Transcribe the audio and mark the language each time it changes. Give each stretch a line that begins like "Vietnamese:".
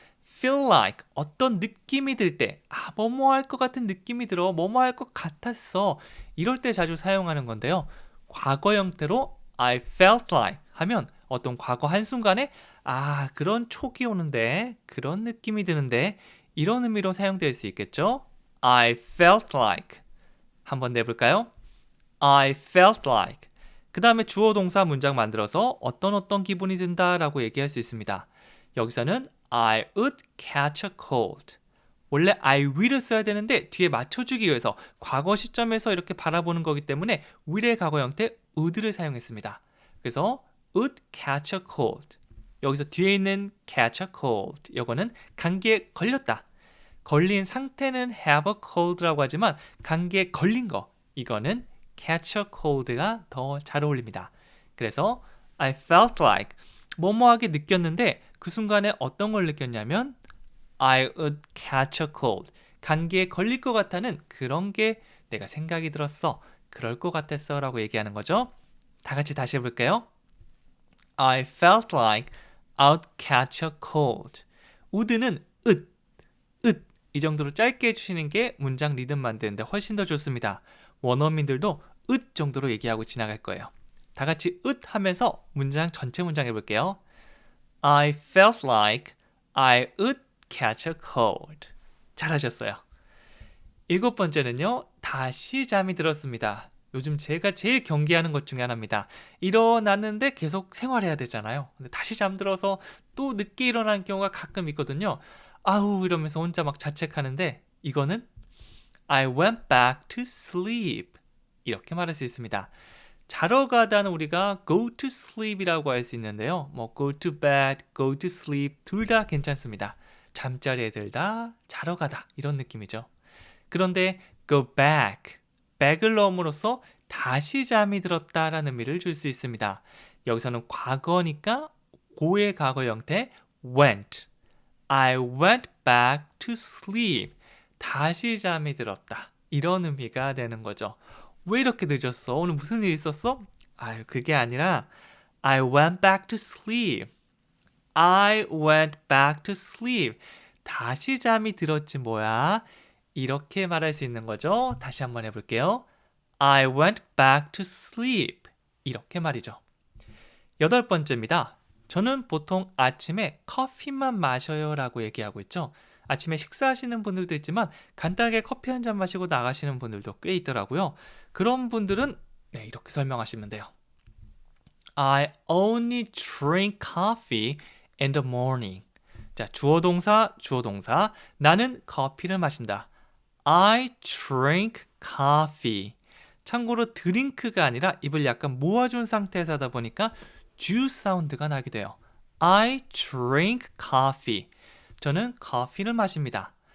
English: feel like
Korean: 어떤 느낌이 들 때 뭐뭐 할 것 같은 느낌이 들어 뭐뭐 할 것 같았어 이럴 때 자주 사용하는 건데요. 과거 형태로
English: I felt like
Korean: 하면 어떤 과거 한순간에 그런 촉이 오는데 그런 느낌이 드는데 이런 의미로 사용될 수 있겠죠.
English: I felt like
Korean: 한번 내볼까요?
English: I felt like
Korean: 그 다음에 주어 동사 문장 만들어서 어떤 기분이 든다라고 얘기할 수 있습니다. 여기서는
English: I would catch a cold.
Korean: 원래 I will을 써야 되는데 뒤에 맞춰주기 위해서 과거 시점에서 이렇게 바라보는 거기 때문에 will의 과거 형태 would를 사용했습니다. 그래서
English: would catch a cold.
Korean: 여기서 뒤에 있는
English: catch a cold.
Korean: 이거는 감기에 걸렸다. 걸린 상태는
English: have a cold
Korean: 라고 하지만 감기에 걸린 거 이거는
English: catch a cold
Korean: 가 더 잘 어울립니다. 그래서
English: I felt like
Korean: 뭐뭐하게 느꼈는데 그 순간에 어떤 걸 느꼈냐면
English: I would catch a cold.
Korean: 감기에 걸릴 것 같다는 그런 게 내가 생각이 들었어. 그럴 것 같았어 라고 얘기하는 거죠. 다 같이 다시 해볼게요.
English: I felt like I'd catch a cold.
Korean: would는 it 이 정도로 짧게 해주시는 게 문장 리듬 만드는데 훨씬 더 좋습니다. 원어민들도 it 정도로 얘기하고 지나갈 거예요. 다 같이 it 하면서 전체 문장 해볼게요.
English: I felt like I would catch a cold.
Korean: 잘하셨어요. 일곱 번째는요. 다시 잠이 들었습니다. 요즘 제가 제일 경계하는 것 중에 하나입니다. 일어났는데 계속 생활해야 되잖아요. 근데 다시 잠들어서 또 늦게 일어나는 경우가 가끔 있거든요. 이러면서 혼자 막 자책하는데 이거는
English: I went back to sleep.
Korean: 이렇게 말할 수 있습니다. 자러 가다는 우리가
English: go to sleep
Korean: 이라고 할 수 있는데요.
English: go to bed, go to sleep
Korean: 둘 다 괜찮습니다. 잠자리에 들다, 자러 가다 이런 느낌이죠. 그런데
English: go back,
Korean: back을 넣음으로써 다시 잠이 들었다라는 의미를 줄 수 있습니다. 여기서는 과거니까 고의 과거 형태 went.
English: I went back to sleep.
Korean: 다시 잠이 들었다. 이런 의미가 되는 거죠. 왜 이렇게 늦었어? 오늘 무슨 일 있었어? 그게 아니라
English: I went back to sleep. I went back to sleep.
Korean: 다시 잠이 들었지 뭐야. 이렇게 말할 수 있는 거죠. 다시 한번 해볼게요.
English: I went back to sleep.
Korean: 이렇게 말이죠. 여덟 번째입니다. 저는 보통 아침에 커피만 마셔요 라고 얘기하고 있죠. 아침에 식사하시는 분들도 있지만 간단하게 커피 한 잔 마시고 나가시는 분들도 꽤 있더라고요. 그런 분들은 이렇게 설명하시면 돼요.
English: I only drink coffee in the morning.
Korean: 자, 주어 동사. 나는 커피를 마신다.
English: I drink coffee.
Korean: 참고로 드링크가 아니라 입을 약간 모아준 상태에서 하다 보니까 주 사운드가 나게 돼요.
English: I drink coffee.
Korean: 저는 커피를 마십니다.